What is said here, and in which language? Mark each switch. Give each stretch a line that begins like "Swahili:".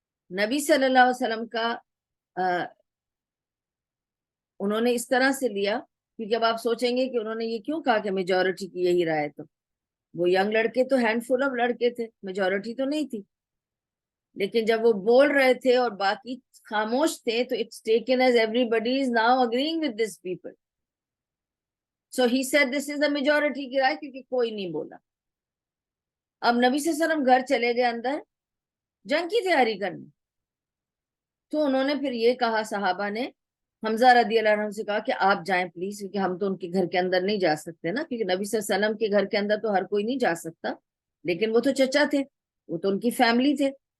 Urdu: نبی صلی اللہ علیہ وسلم کا انہوں نے اس طرح سے لیا, کیونکہ اب آپ سوچیں گے کہ انہوں نے یہ کیوں کہا کہ میجورٹی کی یہی رائے. تو وہ ینگ لڑکے تو ہینڈ فل آف لڑکے تھے, میجورٹی تو نہیں تھی, لیکن جب وہ بول رہے تھے اور باقی خاموش تھے تو
English: it's taken as everybody is now agreeing with this people. So he said this is the majority
Urdu: کی رائے, کیونکہ کوئی نہیں بولا. اب نبی صلی اللہ علیہ وسلم گھر چلے گئے اندر جنگ کی تیاری کرنے. تو انہوں نے پھر یہ کہا, صحابہ نے حمزہ رضی اللہ عنہ سے کہا کہ آپ جائیں پلیز, کیونکہ ہم تو ان کے گھر کے اندر نہیں جا سکتے نا, کیونکہ نبی صلی اللہ علیہ وسلم کے گھر کے اندر تو ہر کوئی نہیں جا سکتا, لیکن وہ تو چچا تھے, وہ تو ان کی فیملی تھے.